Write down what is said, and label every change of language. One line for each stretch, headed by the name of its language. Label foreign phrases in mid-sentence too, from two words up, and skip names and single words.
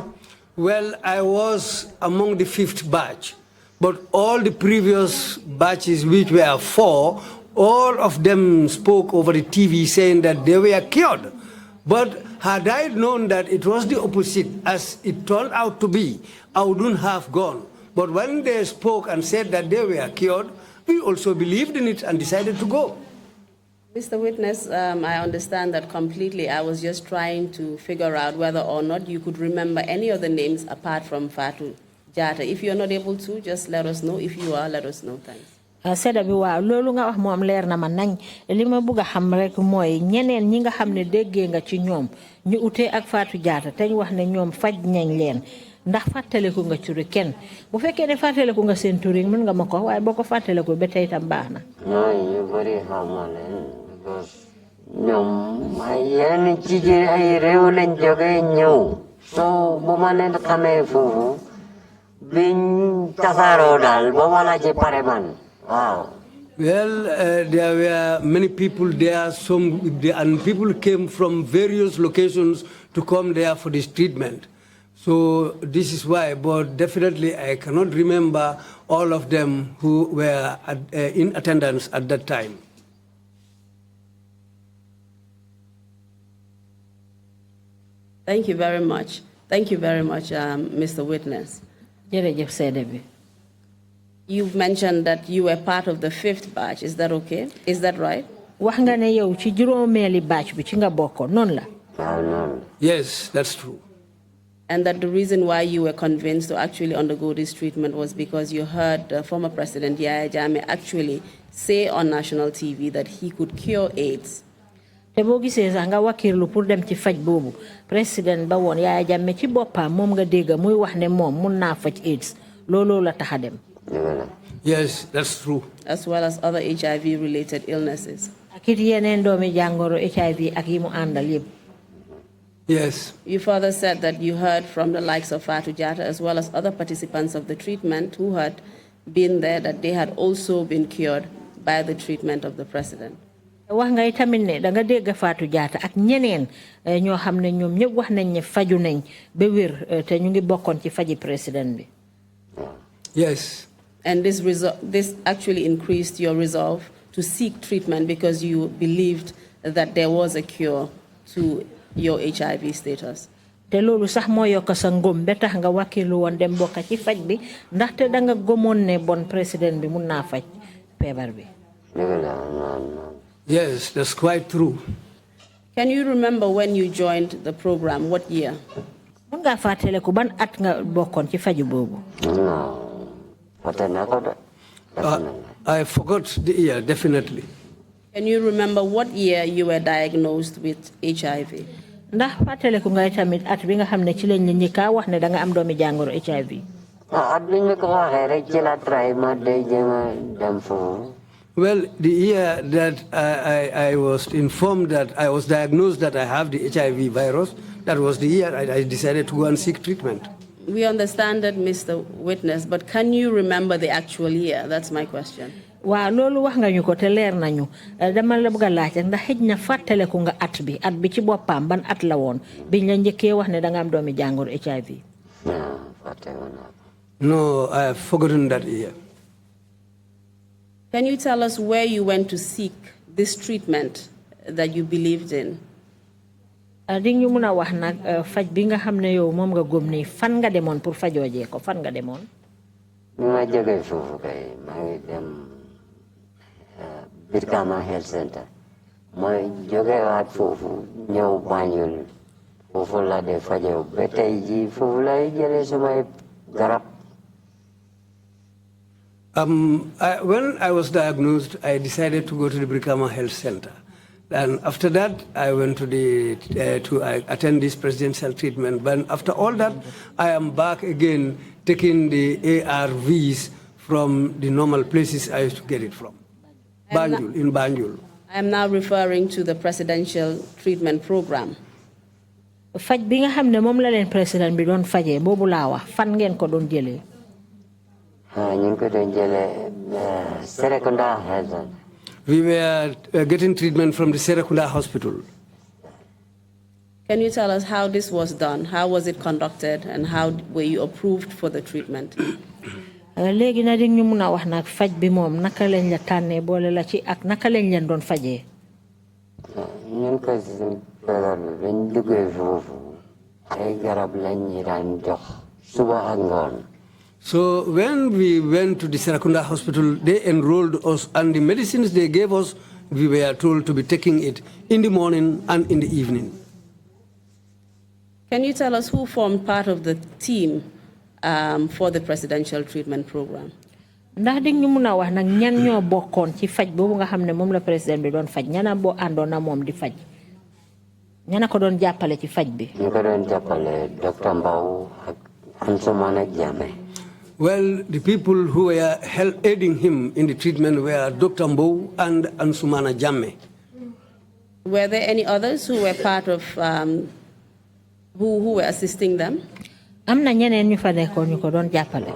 English: Well, I was among the 5th batch, but all the previous batches, which were 4, all of them spoke over the TV saying that they were cured. But had I known that it was the opposite, as it turned out to be, I wouldn't have gone. But when they spoke and said that they were cured, we also believed in it and decided to go. Mr. Witness, I understand that completely. I was just trying to figure out whether or not you could remember any of the names apart from Fatou Jatta. If you're not able to, just let us know. If you are, let us know. Thanks.
Wolof: Seda bi waaw loolu nga wax moom leer na ma nañ li ma bëgg a xam rek mooy ñeneen ñi nga xam ne déggee nga ci ñoom ñu utee ak Fatou Jatta te ñu wax ne ñoom faj nañ leen ndax fàttaliku nga turi kenn bu fekkee ne fàttaliku nga seen turi mën nga ma ko waaye boo ko fàttaliku ba tey tam baax na. ñu bëri xamoo leen because ñoom ay yeneen ci ay réew lañ jógee ñëw so bu ma leen xamee foofu biñ tasaaroo daal ba ma la ci pare man.
English: Wow. Well, there were many people there, and people came from various locations to come there for this treatment. So this is why, but definitely I cannot remember all of them who were in attendance at that time. Thank you very much. Thank you very much, Mr. Witness.
Wolof: Jërëjëf seede bi.
English: You've mentioned that you were part of the 5th batch. Is that okay? Is that right?
Wolof: Wax nga ne yow ci juróomeeli batch bi ci nga bokkoon noonu la.
English: Yes, that's true. And that the reason why you were convinced to actually undergo this treatment was because you heard former President Yaya Jammeh actually say on national TV that he could cure AIDS.
Wolof: Te boo gisee sax nga wakirlu pour dem ci faj boobu président ba woon Yaya Jammeh ci boppam moom nga dégg muy wax ne moom mun naa faj AIDS looloo la tax a dem.
English: Yes, that's true. As well as other HIV-related illnesses.
Wolof: Akit yeneen doomi jàngoro HIV ak yi mu àndal yëpp.
English: Yes. You further said that you heard from the likes of Fatou Jatta as well as other participants of the treatment who had been there that they had also been cured by the treatment of the president.
Wolof: Wax nga itamit ne da nga dégg Fatou Jatta ak ñeneen ñoo xam ne ñoom ñëpp wax nañ ne faju nañ ba wér te ñu ngi bokkoon ci faji président bi.
English: Yes. And this actually increased your resolve to seek treatment because you believed that there was a cure to your HIV status.
Wolof: Te loolu sax moo yokk sa ngëm ba tax nga wakilu woon dem bokk ci faj bi ndaxte da nga gëmoon ne bon président bi mun naa faj feebar bi.
English: Yes, that's quite true. Can you remember when you joined the program? What year?
Wolof: Mun nga fatale ko ban at nga bokkon ci faju bobu?
English: No, I forgot the year, definitely. Can you remember what year you were diagnosed with HIV?
Wolof: Ndax fatale ko ngay tamit at bi nga xamne ci lañ ñi ka wax ne da nga am doomi jangoro HIV. at biñ ko waxe rek ci la try ma day jema dem fo.
English: Well, the year that I was informed that I was diagnosed that I have the HIV virus, that was the year I decided to go and seek treatment. We understand that, Mr. Witness, but can you remember the actual year? That's my question.
Wolof: Wa lolu wax nga ñu ko te leer nañu dama la bëgg laaj ndax xej na fatale ko nga at bi ci bopam ban at la won biñ la ñëkke wax ne da nga am doomi jangoro HIV.
English: No, I have forgotten that year. Can you tell us where you went to seek this treatment that you believed in?
Wolof: Di ñu mëna wax nak faj bi nga xamne yow mom nga gëm ni fan nga demoon pour fajooje ko fan nga demoon? Ma jóge fofu kay ma ngi dem Birkama Health Center. Ma jóge waat fofu ñëw Banjul fofu la de fajoo ba tey ji fofu lay jëlee sumay garab.
English: When I was diagnosed, I decided to go to the Brikama Health Center. And after that, I went to attend this presidential treatment. But after all that, I am back again taking the ARVs from the normal places I used to get it from. In Banjul. I am now referring to the presidential treatment program.
Wolof: Faj bi nga xamne mom la len president bi doon fajé bobu la wax fan ngeen ko doon jëlé?
English: We were getting treatment from the Serekunda Hospital. Can you tell us how this was done? How was it conducted and how were you approved for the treatment?
Wolof: Légui na di ñu mëna wax nak faj bi mom naka lañ la tanné bolé la ci ak naka lañ leen doon fajé? Ñun ko ci dañ duggé fofu ay garab lañ ñi daan jox suba ak ngoon.
English: So when we went to the Serekunda Hospital, they enrolled us, and the medicines they gave us, we were told to be taking it in the morning and in the evening. Can you tell us who formed part of the team for the presidential treatment program?
Wolof: Ndax di ñu mëna wax nak ñan ñoo bokkon ci faj bobu nga xamne mom la président bi doon faj ñana bo andona mom di faj ñana ko doon jappalé ci faj bi? Ñu ko doon jappalé Dr. Mbaw ak Ansumana Jammeh.
English: Well, the people who were aiding him in the treatment were Dr. Mbow and Ansumana Jammeh. Were there any others who were part of, who were assisting them?
Wolof: Amna ñeneen ñu fa nekkoon ñu ko doon jàppale.